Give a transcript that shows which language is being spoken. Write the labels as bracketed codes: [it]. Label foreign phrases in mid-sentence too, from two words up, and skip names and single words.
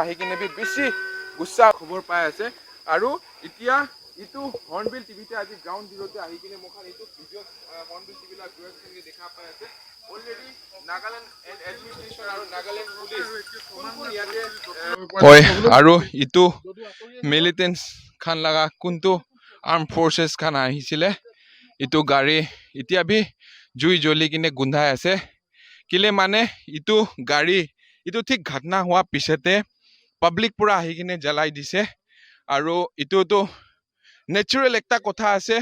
[nag] ahi kine bi beshi gussa khobor pai ase aru itia itu Hornbill TV te aji [en] ground zero [nag] te ahi kine mokhan itu video Hornbill TV la viewers khan ke dekha pai ase already Nagaland [en] and administration [nag] aru Nagaland police oi aru itu militants khan laga kuntu [en] armed forces [nag] khan ahisile itu gari itia bi jui joli kine gundhai ase Kile mane itu gari itu thik ghatna hua pisete public pura ahi kine jalai dise aru itu to natural ekta kotha ase